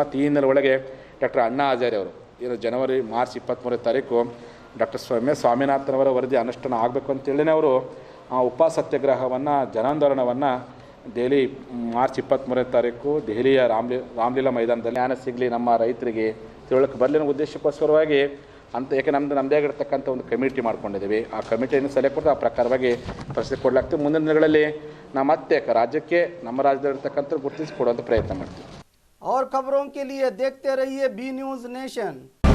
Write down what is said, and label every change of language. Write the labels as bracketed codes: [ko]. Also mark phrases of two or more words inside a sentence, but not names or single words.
[kn] ಮತ್ತು ಈ ಹಿನ್ನೆಲೆ ಒಳಗೆ ಡಾಕ್ಟರ್ ಅಣ್ಣಾ ಹಜಾರೆ ಅವರು ಮಾರ್ಚ್ 23 ತಾರೀಕು ಡಾಕ್ಟರ್ MS ಸ್ವಾಮಿನಾಥನವರ ವರದಿ ಅನುಷ್ಠಾನ ಆಗಬೇಕು ಅಂತೇಳಿನೇ ಅವರು ಉಪ ಸತ್ಯಾಗ್ರಹವನ್ನು, ಜನಾಂದೋಲನವನ್ನು ದೆಹಲಿ ಮಾರ್ಚ್ 23 ತಾರೀಕು ದೆಹಲಿಯ ರಾಮಲೀಲಾ ಮೈದಾನದಲ್ಲಿ ಜ್ಞಾನ ಸಿಗಲಿ, ನಮ್ಮ ರೈತರಿಗೆ ತಿಳುವಳಿಕೆ ಬರಲಿ ಅನ್ನೋ ಉದ್ದೇಶಕ್ಕೋಸ್ಕರವಾಗಿ ಅಂತ ಏಕೆ ನಮ್ಮದೇ ಆಗಿರ್ತಕ್ಕಂಥ ಒಂದು ಕಮಿಟಿ ಮಾಡ್ಕೊಂಡಿದ್ದೀವಿ. ಆ ಕಮಿಟಿಯನ್ನು ಸಲಹೆ ಕೊಟ್ಟು ಆ ಪ್ರಕಾರವಾಗಿ ಪ್ರಶಸ್ತಿ ಕೊಡಲಾಗ್ತದೆ. ಮುಂದಿನ ದಿನಗಳಲ್ಲಿ ನಾವು ಮತ್ತೆ ರಾಜ್ಯಕ್ಕೆ ನಮ್ಮ ರಾಜ್ಯದಲ್ಲಿರ್ತಕ್ಕಂಥ ಗುರುತಿಸಿ ಕೊಡುವಂಥ ಪ್ರಯತ್ನ ಮಾಡ್ತೀವಿ. [hi] और खबरों के लिए देखते रहिए B News नेशन।